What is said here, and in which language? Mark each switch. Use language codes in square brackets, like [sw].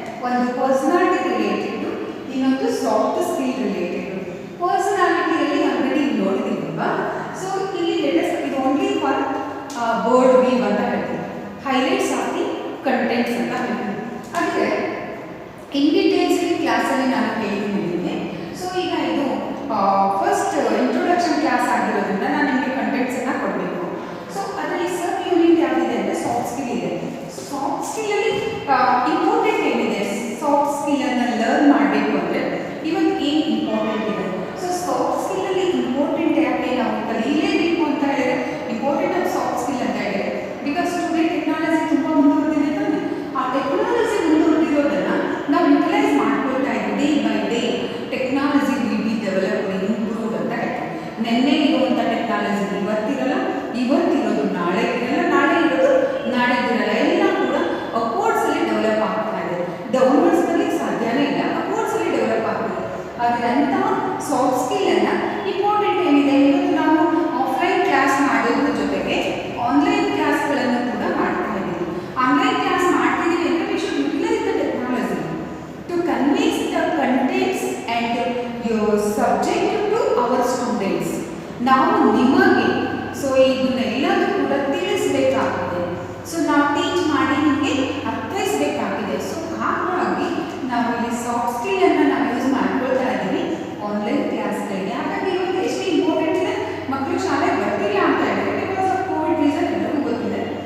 [kn] ಒಂದು [en] personality related, [kn] ಇನ್ನೊಂದು [en] soft skill related. [kn] Personality ಅಲ್ಲಿ ಆಲ್ರೆಡಿ ನೋಡಿದೀವಲ್ವಾ, ಸೊ ಇಲ್ಲಿ [en] let us [kn] ಇದು only for board view ಅಂತ ಹೇಳ್ತೀವಿ. [en] highlights of the contents [kn] ಅಂತ ಹೇಳ್ತೀವಿ. ಆದರೆ [en] in details [kn] ಕ್ಲಾಸಲ್ಲಿ ನಾನು ಹೇಳ್ತೀನಿ. ಸೊ ಈಗ ಇದು ಫಸ್ಟ್ ಇಂಟ್ರೊಡಕ್ಷನ್ ಕ್ಲಾಸ್ ಆಗಿರೋದ್ರಿಂದ ನಾನು ನಿಮಗೆ ಕಂಟೆಂಟ್ಸ್ ಅನ್ನು ಕೊಡಬೇಕು. ಸೊ ಅದರಲ್ಲಿ ಸಬ್ ಯೂನಿಟ್ ಯಾವಿದೆ ಅಂದರೆ ಸಾಫ್ಟ್ ಸ್ಕಿಲ್ ಇದೆ. ಸಾಫ್ಟ್ ಸ್ಕಿಲ್ಲಲ್ಲಿ ಇಂಪಾರ್ಟೆಂಟ್ ಏನಿದೆ, ಸಾಫ್ಟ್ ಸ್ಕಿಲ್ಲನ್ನು ಲರ್ನ್ ಮಾಡಬೇಕು ಅಂದರೆ ಇವತ್ತು ಏನು ಇಂಪಾರ್ಟೆಂಟ್ ಇದೆ. ಸೊ ಸಾಫ್ಟ್ ಸ್ಕಿಲ್ಲಲ್ಲಿ ಇಂಪಾರ್ಟೆಂಟ್ ಯಾಕೆ ನಾವು ಕಲಿಯಲೇಬೇಕು ಅಂತ ಹೇಳಿದ್ರೆ [en] important of soft skill [kn] ಅಂತ ಹೇಳಿದ್ರೆ [en] because today technology [kn] ತುಂಬ ಮುಂದುವರೆದಿದೆ ತಾನೆ. ಆ ಟೆಕ್ನಾಲಜಿ ಮುಂದುವರೆದಿರೋದನ್ನು ನಾವು ಯುಟಿಲೈಸ್ ಮಾಡ್ಕೊಳ್ತಾ ಇದ್ದೀವಿ. [en] day by day technology will be developed, improve [kn] ಅಂತ ಹೇಳ್ತೀವಿ. ನಿನ್ನೆ ಇರುವಂಥ ಟೆಕ್ನಾಲಜಿ ಇವತ್ತಿರಲ್ಲ, ಇವತ್ತಿರೋದು ನಾಳೆ ಇರಲ್ಲ, ನಾಳೆ ಇರೋದು ನಾಳೆದಿರಲ್ಲ. ಎಲ್ಲ ಕೂಡ ಅಪ್ವರ್ಡ್ಸಲ್ಲಿ ಡೆವಲಪ್ ಆಗ್ತಾ ಇದೆ. ಡೌನ್ವರ್ಡ್ಸ್ ಬರಲಿಕ್ಕೆ ಸಾಧ್ಯನೇ ಇಲ್ಲ, ಅಪ್ವರ್ಡ್ಸಲ್ಲಿ ಡೆವಲಪ್ ಆಗ್ತಿದೆ. ಆದರೆ ಅಂಥ ಸಾಫ್ಟ್ ಸ್ಕಿಲ್ಲನ್ನು ಇಂಪಾರ್ಟೆಂಟ್ ಏನಿದೆ, ಇವತ್ತು ನಾವು ಆಫ್ಲೈನ್ ಕ್ಲಾಸ್ ಮಾಡೋದ್ರ ಜೊತೆಗೆ ಆನ್ಲೈನ್ ಕ್ಲಾಸ್ಗಳನ್ನು ಕೂಡ ಮಾಡ್ತಾ ಇದ್ದೀವಿ. ಆನ್ಲೈನ್ ಕ್ಲಾಸ್ ಮಾಡ್ತಿದ್ದೀವಿ ಅಂದರೆ [en] We should utilise the technology to convince the contents and your subject to our students. [kn] ನಾವು ನಿಮಗೆ ಸೊ ಇದನ್ನೆಲ್ಲದೂ ಕೂಡ ತಿಳಿಸಬೇಕಾಗಿದೆ. ಸೊ ನಾವು ಟೀಚ್ ಮಾಡಿ ನಿಮಗೆ ಅರ್ಥೈಸಬೇಕಾಗಿದೆ. ಸೊ ಹಾಗಾಗಿ ನಾವು ಇಲ್ಲಿ ಸಾಫ್ಟ್ ಸ್ಕಿಲ್ಲನ್ನು ನಾವು ಯೂಸ್ ಮಾಡ್ಕೊಳ್ತಾ ಇದ್ದೀವಿ ಆನ್ಲೈನ್ ಕ್ಲಾಸ್ಗಳಿಗೆ. ಹಾಗಾಗಿ ಇವತ್ತು ಎಷ್ಟು ಇಂಪಾರ್ಟೆಂಟ್ ಇದೆ, ಮಕ್ಕಳು ಶಾಲೆಗೆ ಬರ್ತಿಲ್ಲ ಅಂತ ಹೇಳಿದ್ರೆ [en] because of Covid reason [kn] ಎಲ್ಲರಿಗೂ ಗೊತ್ತಿದೆ.